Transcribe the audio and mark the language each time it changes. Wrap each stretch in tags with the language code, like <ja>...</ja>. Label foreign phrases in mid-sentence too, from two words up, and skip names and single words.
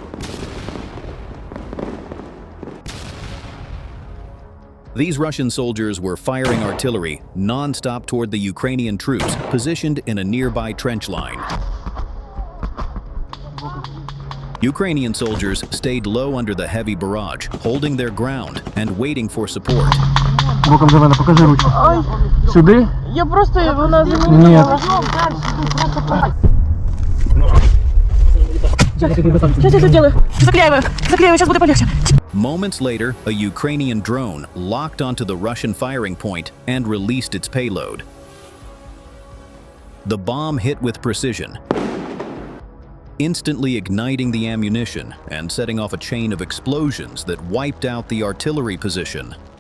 <en>These Russian soldiers were firing artillery non-stop toward the Ukrainian troops positioned in a nearby trench line. Ukrainian soldiers stayed low under the heavy barrage, holding their ground and waiting for support.</en> <uk>Боком за мене, покажи ручку. Сюди? Я просто вона замінила. Ні.</uk> <ru>Сейчас я это делаю. Заклеиваю, сейчас будет полегче.</ru> <en>Moments later, a Ukrainian drone locked onto the Russian firing point and released its payload. The bomb hit with precision, instantly igniting the ammunition and setting off a chain of explosions that wiped out the artillery position.</en>